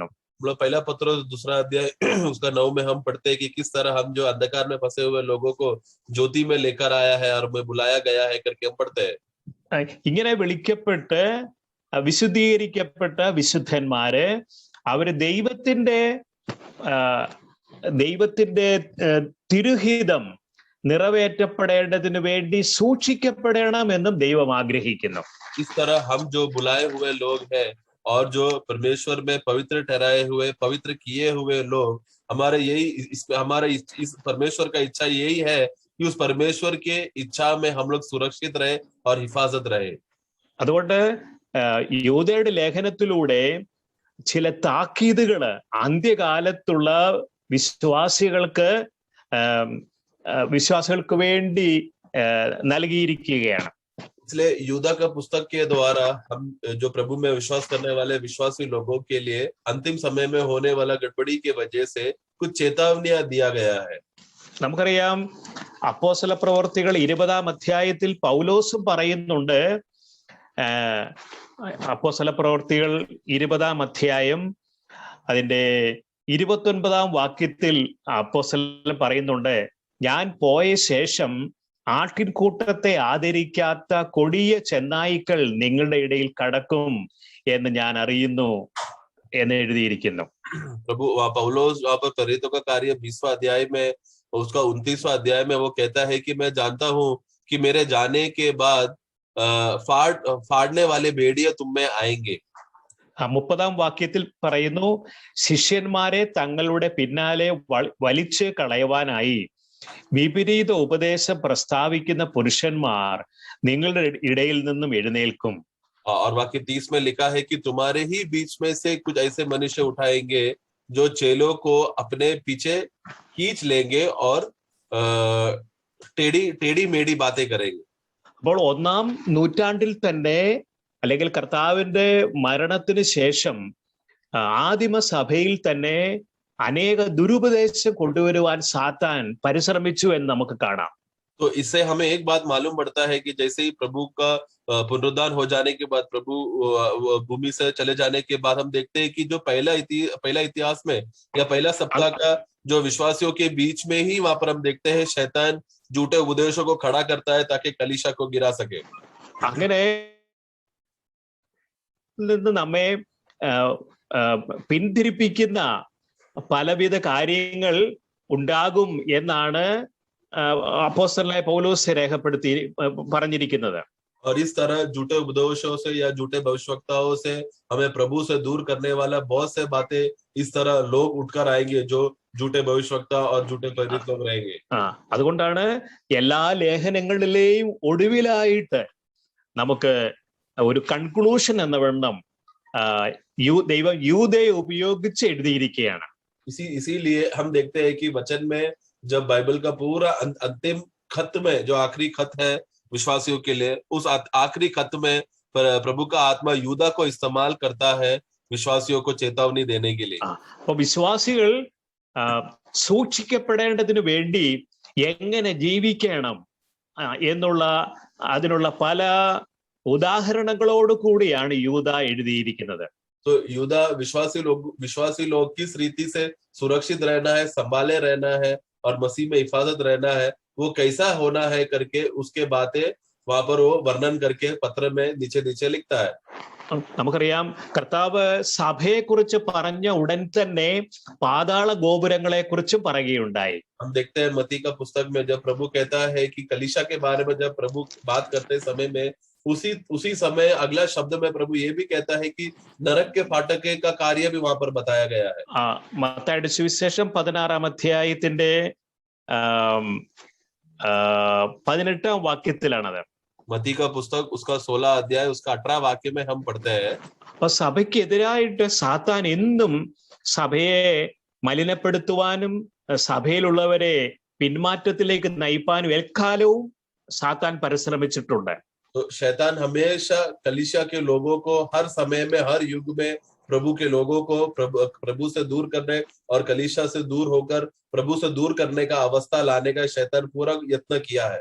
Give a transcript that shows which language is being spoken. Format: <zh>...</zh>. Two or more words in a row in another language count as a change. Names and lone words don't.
<hi>पहला पत्रोस 2 अध्याय उसका 9 में हम पढ़ते हैं कि किस तरह हम जो अंधकार में फंसे हुए लोगों को ज्योति में लेकर आया है और हमें बुलाया गया है करके हम पढ़ते हैं.</hi> <ml>ഇങ്ങനെ വിളിക്കപ്പെട്ട് വിശുദ്ധീകരിക്കപ്പെട്ട വിശുദ്ധന്മാര് അവര് ദൈവത്തിന്റെ തിരുഹിതം നിറവേറ്റപ്പെടേണ്ടതിനു വേണ്ടി സൂക്ഷിക്കപ്പെടണം എന്നും ദൈവം ആഗ്രഹിക്കുന്നു.</ml> <hi>इस तरह हम जो बुलाए हुए लोग हैं और जो परमेश्वर में पवित्र ठहराए हुए, पवित्र किए हुए लोग, हमारे इस परमेश्वर का इच्छा यही है कि उस परमेश्वर के इच्छा में हम लोग सुरक्षित रहे और हिफाजत रहे.</hi> <ml>അതുകൊണ്ട് യൂദയുടെ ലേഖനത്തിലൂടെ ചില താക്കീതുകള് അന്ത്യകാലത്തുള്ള വിശ്വാസികൾക്ക് വേണ്ടി നൽകിയിരിക്കുകയാണ്.</ml> <hi>इसलिए यूदा का पुस्तक के द्वारा हम जो प्रभु में विश्वास करने वाले विश्वासी लोगों के लिए अंतिम समय में होने वाला गड़बड़ी के वजह से कुछ चेतावनियां दिया गया है.</hi> <ml>നമുക്കറിയാം, അപ്പോസ്തല പ്രവർത്തികൾ 20-ാം അധ്യായത്തിൽ പൗലോസും പറയുന്നുണ്ട്. അപ്പോസ്തല പ്രവർത്തികൾ 20-ാം അധ്യായം അതിന്റെ 29-ാം വാക്യത്തിൽ അപ്പോസ്തലൻ പറയുന്നുണ്ട്, ഞാൻ പോയ ശേഷം ആട്ടിൻകൂട്ടത്തെ ആദരിക്കാത്ത കൊടിയ ചെന്നായ്ക്കൾ നിങ്ങളുടെ ഇടയിൽ കടക്കും എന്ന് ഞാൻ അറിയുന്നു എന്ന് എഴുതിയിരിക്കുന്നു.</ml> <hi>प्रभु पौलोस वहां पर प्रेरितों का कार्य 20वां अध्याय में उसका 29वां अध्याय में वो कहता है कि मैं जानता हूं कि मेरे जाने के बाद फाड़ने वाले भेड़िया तुम में आएंगे.</hi> <ml>30-ാം വാക്യത്തിൽ പറയുന്നു, ശിഷ്യന്മാരെ തങ്ങളുടെ പിന്നാലെ വലിച്ചു കളയുവാനായി വിപരീത ഉപദേശം പ്രസ്താവിക്കുന്ന പുരുഷന്മാർ നിങ്ങളുടെ ഇടയിൽ നിന്നും എഴുന്നേൽക്കും.</ml> <hi>और वाक्य 30 में लिखा है कि तुम्हारे ही बीच में से कुछ ऐसे मनुष्य उठाएंगे जो चेलों को अपने पीछे खींच लेंगे और टेढ़ी मेढ़ी बातें करेंगे.</hi> <ml>അപ്പോൾ 1-ാം നൂറ്റാണ്ടിൽ തന്നെ, അല്ലെങ്കിൽ കർത്താവിന്റെ മരണത്തിന് ശേഷം ആദിമ സഭയിൽ തന്നെ അനേക ദുരുപദേശം കൊണ്ടുവരുവാൻ സാത്താൻ പരിശ്രമിച്ചു എന്ന് നമുക്ക് കാണാം.</ml> <hi>तो इससे हमें एक बात मालूम पड़ता है कि जैसे ही प्रभु का पुनरुद्धान हो जाने के बाद, प्रभु भूमि से चले जाने के बाद, हम देखते हैं कि जो पहला इतिहास में या पहला सप्ताह का जो विश्वासियों के बीच में ही वहां पर हम देखते हैं शैतान झूठे उपदेशों को खड़ा करता है ताकि कलीसिया को गिरा सके.</hi> <ml>അങ്ങനെ നിന്ന് നമ്മെ പിന്തിരിപ്പിക്കുന്ന പലവിധ കാര്യങ്ങൾ ഉണ്ടാകും എന്നാണ് അപ്പോസ്തലനായ പൗലോസ് രേഖപ്പെടുത്തി പറഞ്ഞിരിക്കുന്നത്.</ml> <hi>और इस तरह झूठे उपदेशों से या झूठे भविष्यवक्ताओं से हमें प्रभु से दूर करने वाला बहुत से बातें इस तरह लोग उठकर आएंगे, जो झूठे भविष्यवक्ता और झूठे प्रेरित लोग रहेंगे.</hi> <ml>അതുകൊണ്ടാണ് എല്ലാ ലേഖനങ്ങളിലെയും ഒടുവിലായിട്ട് നമുക്ക് ഒരു കൺക്ലൂഷൻ എന്ന വണ്ണം ദൈവം യൂദയെ ഉപയോഗിച്ച് എഴുതിയിരിക്കുകയാണ്.</ml> <hi>इसीलिए हम देखते हैं कि वचन में जब बाइबल का पूरा अंतिम खत में, जो आखिरी खत है विश्वासियों के लिए, उस आखिरी खत में प्रभु का आत्मा यूदा को इस्तेमाल करता है विश्वासियों को चेतावनी देने के लिए.</hi> <ml>അപ്പൊ വിശ്വാസികൾ സൂക്ഷിക്കപ്പെടേണ്ടതിനു വേണ്ടി എങ്ങനെ ജീവിക്കണം എന്നുള്ള അതിനുള്ള പല ഉദാഹരണങ്ങളോട് കൂടിയാണ് യൂദ എഴുതിയിരിക്കുന്നത്.</ml> <hi>तो यूदा विश्वासी लोग किस रीति से सुरक्षित रहना है, संभाले रहना है और मसीह में हिफाजत रहना है, वो कैसा होना है करके उसके बातें वहां पर वो वर्णन करके पत्र में नीचे लिखता है.</hi> <ml>നമുക്കറിയാം, കർത്താവ് സഭയെ കുറിച്ച് പറഞ്ഞ ഉടൻ തന്നെ പാതാള ഗോപുരങ്ങളെ കുറിച്ചും പറയുകയുണ്ടായി.</ml> <hi>हम देखते हैं मत्ती का पुस्तक में जब प्रभु कहता है कि कलीसिया के बारे में जब प्रभु बात करते समय में उसी समय अगला शब्द में प्रभु ये भी कहता है कि नरक के फाटक का कार्य भी वहां पर बताया गया है.</hi> <ml>മത്തായിയുടെ സുവിശേഷം 16-ാം അധ്യായത്തിന്റെ 18-ാം വാക്യത്തിലാണത്.</ml> <hi>मत्ती का पुस्तक उसका 16 अध्याय उसका 18 वाक्य में हम पढ़ते हैं.</hi> <ml>അപ്പൊ സഭയ്ക്കെതിരായിട്ട് സാത്താൻ എന്നും സഭയെ മലിനപ്പെടുത്തുവാനും സഭയിലുള്ളവരെ പിന്മാറ്റത്തിലേക്ക് നയിപ്പാനും എക്കാലവും സാത്താൻ പരിശ്രമിച്ചിട്ടുണ്ട്.</ml> <hi>तो शैतान हमेशा कलीसिया के लोगों को हर समय में, हर युग में प्रभु के लोगों को प्रभु से दूर करने और कलीसिया से दूर होकर प्रभु से दूर करने का अवस्था लाने का शैतान पूरा यत्न किया है.</hi>